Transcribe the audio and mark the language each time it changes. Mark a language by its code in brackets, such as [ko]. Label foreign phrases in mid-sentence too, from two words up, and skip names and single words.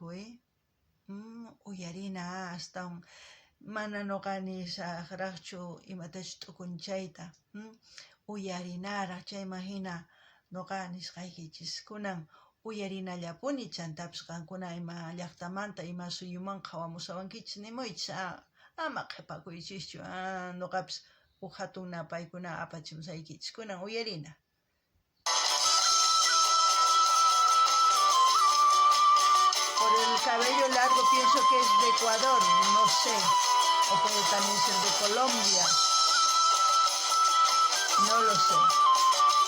[qu] uyarina astawan mana noqani saqraqchu imatachus t'ukunchayta, uyarinaraq chayman hina noqa nisqaykichis kunan uyarinallapuni, chantapis qankuna ima llaqtamanta ima suyumanqa hawamusawankichis nimuychis, ama qhipakuychischu, noqapis hatuna paykuna apachimusaykichis, kunan uyarina. [es] Por el cabello largo pienso que es de Ecuador, no sé, o puede también ser de Colombia, no lo sé.